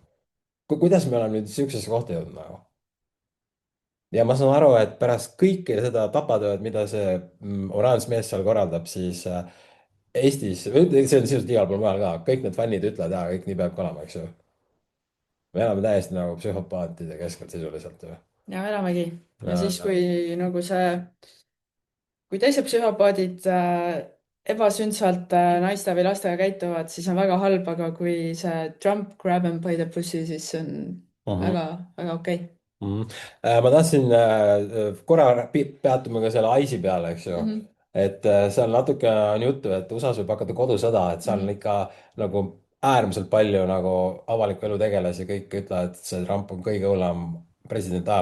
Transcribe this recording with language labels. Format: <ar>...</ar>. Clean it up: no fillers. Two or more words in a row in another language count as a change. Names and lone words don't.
<et>kuidas me oleme nüüd siuksesse kohta jõudnud nagu? ja ma saan aru, et pärast kõike seda tapatööd, mida see oranž mees seal korraldab, siis Eestis, see on sisuliselt igal pool mujal ka, kõik need fännid ütlevad, jaa, kõik nii peabki olema, eks ju. me elame täiesti nagu psühhopaatide keskel sisuliselt ju. ja elamegi. ja ja, siis, no. kui teised psühhopaadid ebasündsalt naiste või lastega käituvad, siis on väga halb, aga kui see Trump</et> <en>grab em by the pussy,</en> <et>siis see on Mhm. väga, väga okei. Ma tahtsin korra peatuma ka selle ICE peale, eks ju. Mhm, et seal natuke on juttu, et USA-s võib hakata kodusõda, et seal on mhm, ikka nagu äärmiselt palju nagu avaliku elu tegelasi, kõik ütlevad, et see Trump on kõige hullem president ajaloos.</et>